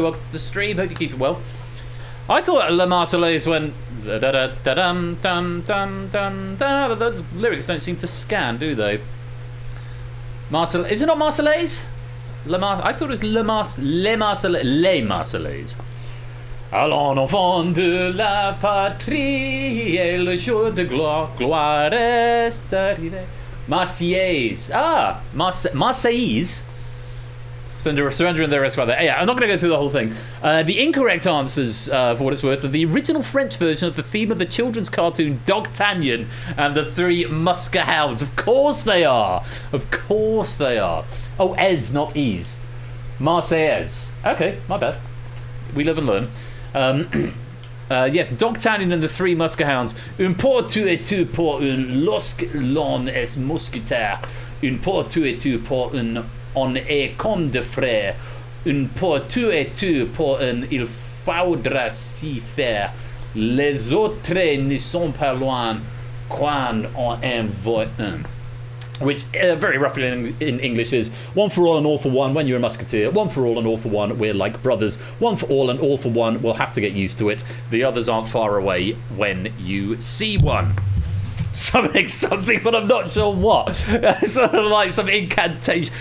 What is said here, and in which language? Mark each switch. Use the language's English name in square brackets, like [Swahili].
[English] Welcome to the stream. Hope you keep it well. I thought La Marseillaise went da da da da dum dum dum dum da, but those lyrics don't seem to scan, do they? Is it not Marseillaise? I thought it was Les Marseillaise. [French] Allons enfants de la patrie, et le jour de gloire est arrivé. [English] Marseillaise. Marseillaise. Surrendering their rest rather. Yeah, I'm not going to go through the whole thing. The incorrect answers, for what it's worth, are the original French version of the theme of the children's cartoon D'Artagnan and the Three Muskehounds. Of course they are. Oh, es, not ease. Marseillaise. Okay, my bad. We live and learn. Yes, D'Artagnan and the Three Muskehounds. [French] Un pour tout et tout pour un lorsque l'on est mousquetaire. Un pour tout et tout pour un on est comme de frères. Un pour tout et tout pour un il faudra s'y faire. Les autres ne sont pas loin quand on en voit un. [English] Which, very roughly in English, is one for all and all for one when you're a musketeer, one for all and all for one, we're like brothers, one for all and all for one, we'll have to get used to it, the others aren't far away when you see one. Something, but I'm not sure what. Sort of like some incantation.